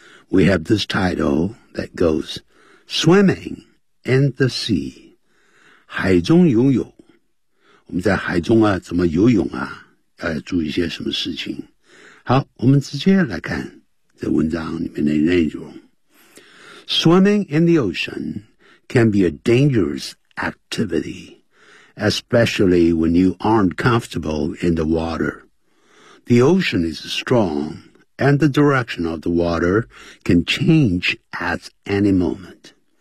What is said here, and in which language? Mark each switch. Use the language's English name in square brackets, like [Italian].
[English] We have this title that goes, Swimming in the Sea. [Chinese] 海中游泳。我们在海中啊，怎么游泳啊？要注意一些什么事情。好，我们直接来看这文章里面的内容。 [English] Swimming in the ocean can be a dangerous activity, especially when you aren't comfortable in the water. The ocean is strong, and the direction of the water can change at any moment.